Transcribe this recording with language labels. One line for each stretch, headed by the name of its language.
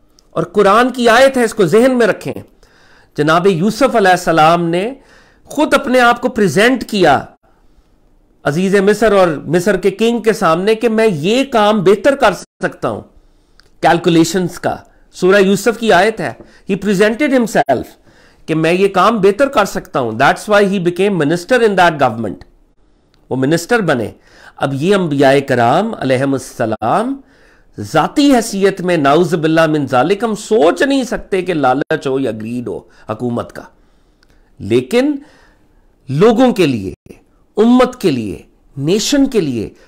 Urdu: اور قرآن کی آیت ہے، اس کو ذہن میں رکھیں. جناب یوسف علیہ السلام نے خود اپنے آپ کو پریزنٹ کیا عزیز مصر اور مصر کے کنگ کے سامنے کہ میں یہ کام بہتر کر سکتا ہوں. کیلکولیشنز کا سورہ یوسف کی آیت ہے.
English: He presented himself
Urdu: کہ میں یہ کام بہتر کر سکتا ہوں.
English: That's why he became minister in that government.
Urdu: وہ منسٹر بنے. اب یہ انبیاء کرام علیہم السلام ذاتی حیثیت میں نعوذ باللہ من ذالک ہم سوچ نہیں سکتے کہ لالچ ہو یا گریڈ ہو حکومت کا، لیکن لوگوں کے لیے، امت کے لیے، نیشن کے لیے